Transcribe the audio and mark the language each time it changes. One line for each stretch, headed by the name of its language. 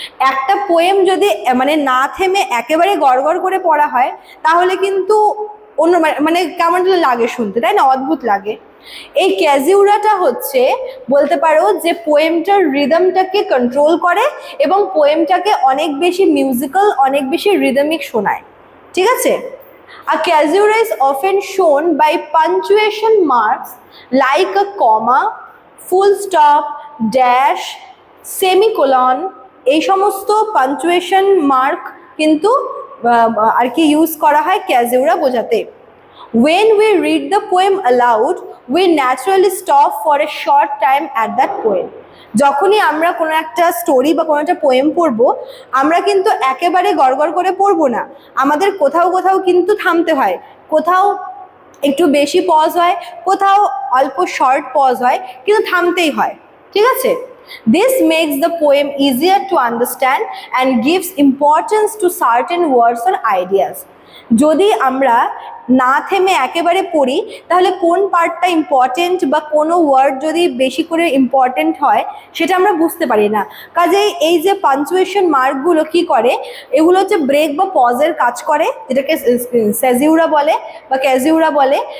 Bangla: একটা পোয়েম যদি না থেমে একেবারে গড়গড় করে পড়া হয় তাহলে কিন্তু অন্য কেমন লাগে শুনতে, তাই না? অদ্ভুত লাগে। এই ক্যাজিউরাটা হচ্ছে বলতে পারো যে পোয়েমটার রিদমটাকে কন্ট্রোল করে এবং পোয়েমটাকে অনেক বেশি মিউজিক্যাল, অনেক বেশি রিদমিক শোনায়। ঠিক আছে,
English: a caesura is often shown by punctuation marks like a comma, full stop, dash, semicolon.
Bangla: এই সমস্ত পাঞ্চুয়েশন মার্ক কিন্তু আর কি ইউজ করা হয় ক্যাজিউরা বোঝাতে।
English: When we read the poem aloud, we naturally stop for a short time at that poem.
Bangla: যখনই আমরা কোনো একটা স্টোরি বা কোনো একটা পোয়েম পড়বো, আমরা কিন্তু একেবারে গড়গড় করে পড়বো না, আমাদের কোথাও কোথাও কিন্তু থামতে হয়, কোথাও একটু বেশি পজ হয়, কোথাও অল্প শর্ট পজ হয়, কিন্তু থামতেই হয়। ঠিক আছে,
English: this makes the poem easier to understand and gives importance to certain words or ideas.
Bangla: যদি আমরা না থেমে একেবারে পড়ি তাহলে কোন পার্টটা ইম্পর্টেন্ট বা কোনো ওয়ার্ড যদি বেশি করে ইম্পর্টেন্ট হয় সেটা আমরা বুঝতে পারি না। কাজেই এই যে পাঞ্চুয়েশন মার্কগুলো কি করে, এগুলো হচ্ছে ব্রেক বা পজের কাজ করে, যেটাকে সেজিউরা বলে বা ক্যাজিউরা বলে।